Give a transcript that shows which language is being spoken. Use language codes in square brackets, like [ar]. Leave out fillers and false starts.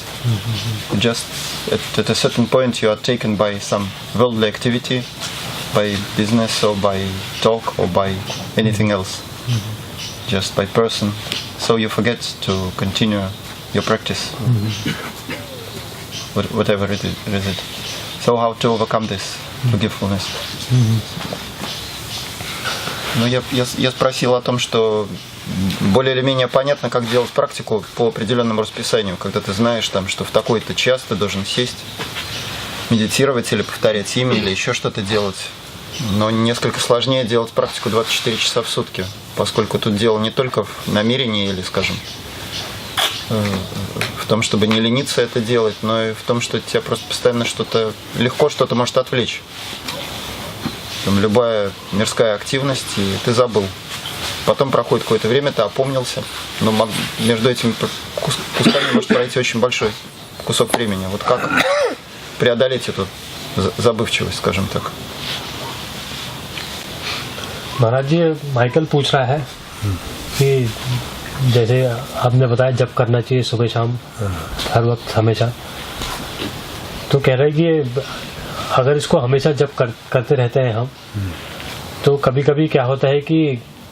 [en] Mm-hmm. Just at a certain point you are taken by some worldly activity, by business or by talk or by anything else, just by person. So you forget to continue your practice, whatever it is. So how to overcome this forgetfulness? [ru] Ну, я спросил о том, что более или менее понятно, как делать практику по определенному расписанию, когда ты знаешь, там, что в такой-то час ты должен сесть, медитировать или повторять имя, или еще что-то делать. Но несколько сложнее делать практику 24 часа в сутки, поскольку тут дело не только в намерении или, скажем, в том, чтобы не лениться это делать, но и в том, что тебя просто постоянно легко что-то может отвлечь. Там любая мирская активность, и ты забыл. Потом проходит какое-то время, ты опомнился, но между этими кусками может пройти очень большой кусок времени. Вот как преодолеть эту забывчивость, скажем так? [hi] Maharaj ji, Michael पूछ रहा है कि जैसे आपने बताया जब करना चाहिए सुबह शाम हर वक्त हमेशा, तो कह रहे हैं कि अगर इसको हमेशा जब करते रहते हैं हम, तो कभी कभी क्या होता है कि